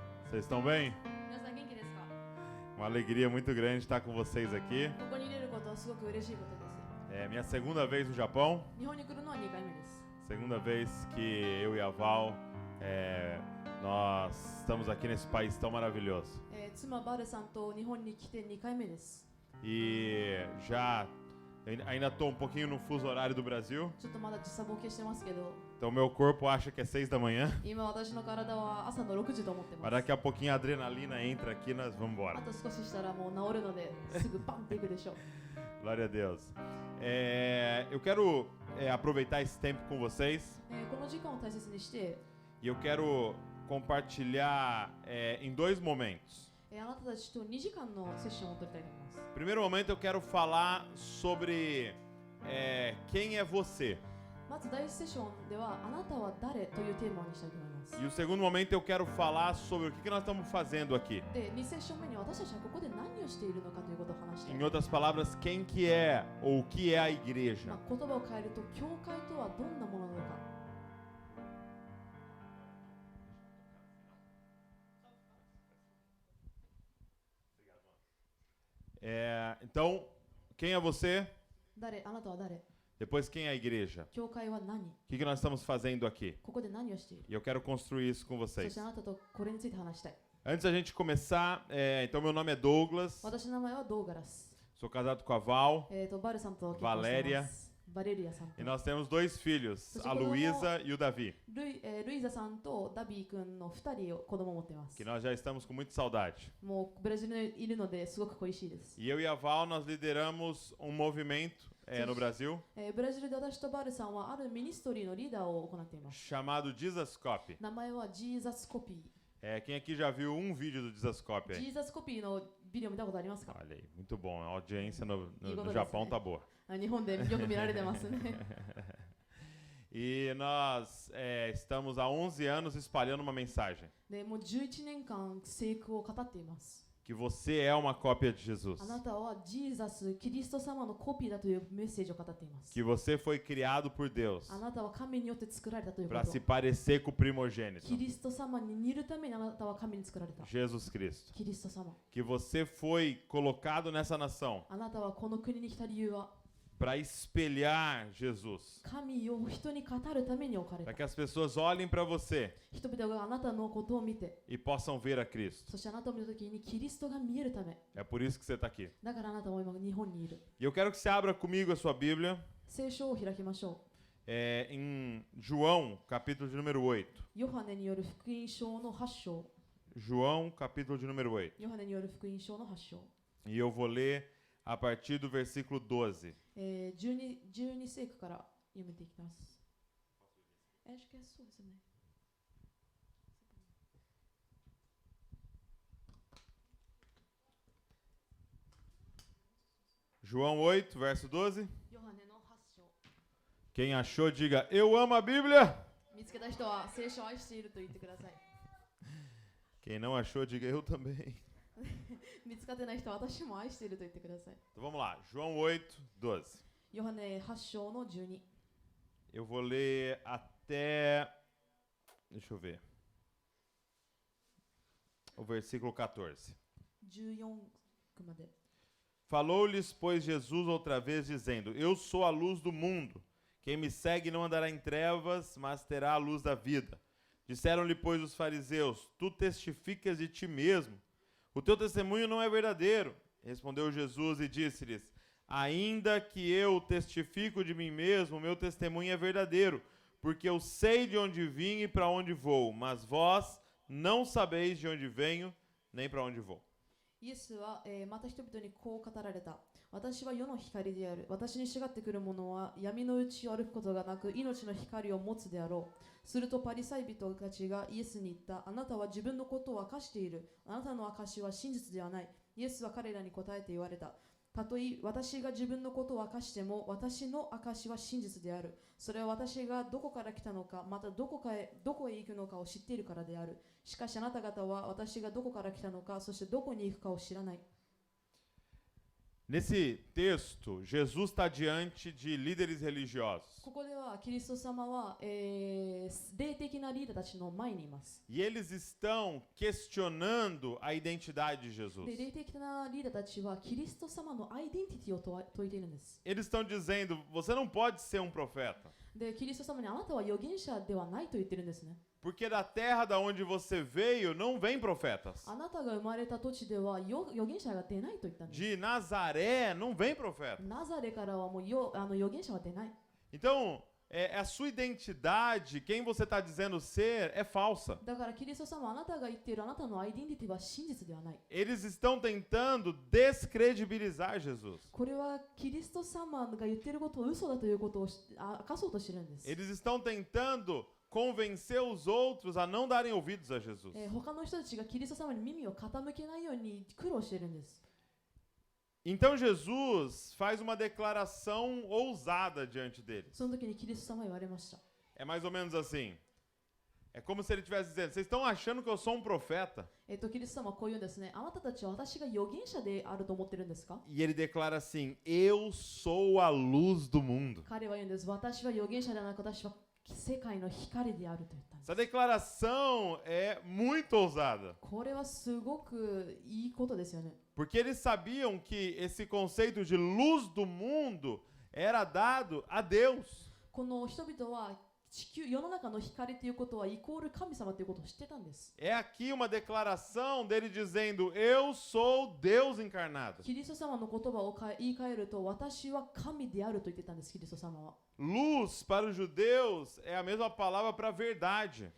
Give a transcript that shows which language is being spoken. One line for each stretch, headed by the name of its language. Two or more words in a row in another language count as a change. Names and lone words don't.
Portuguese: Vocês estão bem?
Japanese: 皆さん元気ですか？
Portuguese: Uma alegria muito grande estar com vocês aqui.
Japanese: ここに入れることはすごく嬉しいことです。
Portuguese: É minha segunda vez no Japão.
Japanese: 日本に来るのは2回目です。
Portuguese: Segunda vez que eu e a Val, nós estamos aqui nesse país tão maravilhoso.
Japanese: 妻バルさんと日本に来て2回目です。
Portuguese: E ainda estou um pouquinho no fuso horário do Brasil.
Japanese: ちょっとまだ時差ボケしてますけど、
Portuguese: Então meu corpo acha que é 6 da manhã.
Japanese: 今私の体は朝の6時と思ってま
Portuguese: Mas
Japanese: す。
Portuguese: daqui a pouquinho a adrenalina entra aqui e nós vamos
Japanese: あ
Portuguese: embora.
Japanese: と少ししたらもう治るのですぐパンっていくでしょう。
Portuguese: Glória a Deus. Eu quero aproveitar esse tempo com vocês.
Japanese: この時間を大切にして、
Portuguese: E eu quero compartilhar em dois momentos.
Japanese: あなたたちと2時間のセッションを取りたいと思います。
Portuguese: Primeiro momento eu quero falar sobre quem é você.
Japanese: まず第1セッションではあなたは誰というテーマにしたいと思います。
Portuguese: E o segundo momento eu quero falar sobre o que nós estamos fazendo aqui.
Japanese: で、2セッション目に私たちはここで何をしているのかということを話してい
Portuguese: Em
Japanese: ます。
Portuguese: outras palavras, quem que é ou o que é a igreja.
Japanese: 言葉を変えると、教会とはどんなものなのか。
Portuguese: Então, quem é você?
Japanese: 誰、あなたは誰？
Portuguese: Depois, quem é a igreja?
Japanese: 教会は何？
Portuguese: O que nós estamos fazendo aqui?
Japanese: ここで何をしている？
Portuguese: E eu quero construir isso com
Japanese: そ
Portuguese: vocês.
Japanese: してあなたとこれについて話したい。
Portuguese: Antes da gente começar, então meu nome é Douglas,
Japanese: 私の名前はドーガラス。
Portuguese: sou casado com a Val
Japanese: バルさんと結婚しています。バレリアさんと
Portuguese: e nós temos dois filhos, a Luísa e o Davi,
Japanese: ルイザさんとダビー君の2人を子供を持っています。
Portuguese: que nós já estamos com muita saudade.
Japanese: もうブラジルにいるのですごく恋しいです。
Portuguese: E eu e a Val, nós lideramos um movimento no Brasil
Japanese: ブラジルで私とバルさんはあるミニストリーのリーダーを行っています。
Portuguese: chamado Dizascope.
Japanese: 名前はジーザスコピー。
Portuguese: Quem aqui já viu um vídeo do Dizascope
Japanese: ジ
Portuguese: aí?
Japanese: ーザスコピーのビデオ見たことありますか？
Portuguese: Olha aí, muito bom. A audiência no Igual Japão você. tá boa.
Japanese: 日本でよく見られてますね。
Portuguese: E nós estamos há 11 anos espalhando uma mensagem.
Japanese: でもう11年間聖句を語っています。
Portuguese: Que você é uma cópia de Jesus.
Japanese: あなたはジーザス、キリスト様のコピーだというメッセージを語っています。
Portuguese: Que você foi criado por Deus
Japanese: あなたは神によって作られたというこ
Portuguese: para
Japanese: と
Portuguese: se。parecer com o primogênito,
Japanese: キリスト様に似るためにあなたは神に作られた。
Portuguese: Jesus Cristo.
Japanese: キリスト様。
Portuguese: Que você foi colocado nessa nação
Japanese: あなたはこの国に来た理由は
Portuguese: para espelhar Jesus.
Japanese: 神を人に語るために置かれ
Portuguese: Para
Japanese: た。
Portuguese: que as pessoas olhem para você
Japanese: 人々があなたのことを見て、
Portuguese: e possam ver a Cristo.
Japanese: そしてあなたを見たときにキリストが見えるため。
Portuguese: É por isso que você está aqui.
Japanese: だからあなたは今日本にいる。
Portuguese: E eu quero que você abra comigo a sua Bíblia
Japanese: 聖書を開きましょう。
Portuguese: em João, capítulo de número 8.
Japanese: ヨハネによる福音書の8章。
Portuguese: João, capítulo de número 8.
Japanese: ヨハネによる福音書の8章。
Portuguese: E eu vou ler a partir do versículo 12.
Japanese: 12 節から読めていきます。
Portuguese: acho que é sua, né? João 8, verso 12.
Japanese: ヨハネの8章。
Portuguese: Quem achou, diga, eu amo a Bíblia.
Japanese: 見つけた人は聖書を愛していると言ってください。
Portuguese: Quem não achou, diga, eu também.
Japanese: 見つかってない人は私も愛していると言ってください。
Portuguese: Então vamos lá, João 8, 12.
Japanese: ヨハネ8章の12。
Portuguese: Eu vou ler até, deixa eu ver, o versículo 14.
Japanese: 14 まで。
Portuguese: Falou-lhes, pois, Jesus outra vez, dizendo, eu sou a luz do mundo. Quem me segue não andará em trevas, mas terá a luz da vida. Disseram-lhe, pois, os fariseus, tu testificas de ti mesmo. O teu testemunho não é verdadeiro. Respondeu Jesus e disse-lhes, ainda que eu testifico de mim mesmo, meu testemunho é verdadeiro, porque eu sei de onde vim e para onde vou, mas vós não sabeis de onde venho, nem para onde vou.
Japanese: イエスは、また人々にこう語られた。私は世の光である。私に従ってくる者は闇のうちを歩くことがなく、命の光を持つであろう。するとパリサイ人たちがイエスに言った。あなたは自分のことを明かしている。あなたの証は真実ではない。イエスは彼らに答えて言われた。たとえ私が自分のことを明かしても、私の証は真実である。それは私がどこから来たのか、またどこへ行くのかを知っているからである。しかしあなた方は私がどこから来たのか、そしてどこに行くかを知らない。
Portuguese: Nesse texto, Jesus está diante de líderes religiosos.
Japanese: ここではキリスト様は、霊的なリーダーたちの前にいます。
Portuguese: E eles estão questionando a identidade de Jesus.
Japanese: で、霊的なリーダーたちはキリスト様のアイデンティティを問いているんです。
Portuguese: Eles estão dizendo, você não pode ser um profeta.
Japanese: で、キリスト様にあなたは預言者ではないと言ってるんですね。
Portuguese: Porque da terra da onde você veio não vem profetas.
Japanese: あなたが生まれた土地では預言者が出ないと言ったんです。
Portuguese: De Nazaré não vem profeta.
Japanese: ナザレからはもう預言者は出ない。
Portuguese: Então, a sua identidade, quem você está dizendo ser, é falsa.
Japanese: だからキリスト様はあなたが言っているあなたのアイデンティティは真実ではない。
Portuguese: Eles estão tentando descredibilizar Jesus.
Japanese: これはキリスト様が言っていることを嘘だということを明かそうとしているんです。
Portuguese: Eles estão tentando convencer os outros a não darem ouvidos a Jesus.
Japanese: 他の人たちがキリスト様に耳を傾けないように苦労しているんです。
Portuguese: Então Jesus faz uma declaração ousada diante deles.
Japanese: その時にキリスト様は言われました。
Portuguese: É mais ou menos assim. É como se ele estivesse dizendo, vocês estão achando que eu sou um profeta?
Japanese: キリスト様はこう言うんですね。あなたたちは私が預言者であると思ってるんですか？
Portuguese: E ele declara assim, eu sou a luz do mundo.
Japanese: 彼は言うんです。私は預言者ではなく私は世界の光であると言ったんです。
Portuguese: Essa declaração é muito ousada.
Japanese: これはすごくいいことですよね。
Portuguese: Porque eles sabiam que esse conceito de luz do mundo era dado a Deus.
Japanese: この人々は世の中の光ということはイコール神様ということを知ってたんです。
Portuguese: É aqui uma declaração dele dizendo, eu sou Deus encarnado.
Japanese: キリスト様の言葉を言い換えると、私は神であると言ってたんです、キリスト様は。
Portuguese: Luz para os judeus é a mesma palavra para verdade.